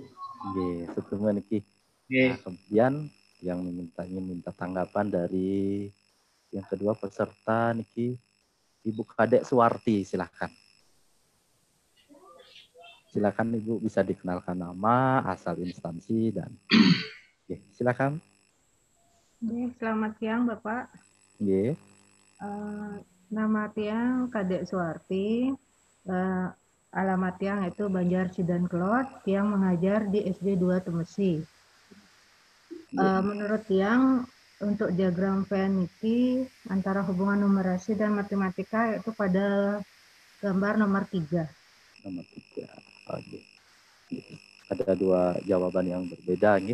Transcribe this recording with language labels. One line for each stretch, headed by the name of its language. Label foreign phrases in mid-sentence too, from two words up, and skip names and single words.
Indonesian: Nggih, sebelumnya niki. Nah, kemudian yang minta tanggapan dari yang kedua peserta niki Ibu Kadek Suwarti, silakan. Silakan Ibu bisa dikenalkan nama, asal instansi dan silakan. Selamat siang Bapak. Nama tiang Kadek Suwarti. Alamat tiang itu Banjar Sidan Kelot. Tiang mengajar di SD 2 Temesi. Menurut tiang untuk diagram Venn ini antara hubungan numerasi dan matematika yaitu pada gambar nomor 3. Nomor 3. Oke. Ada dua jawaban yang berbeda nih.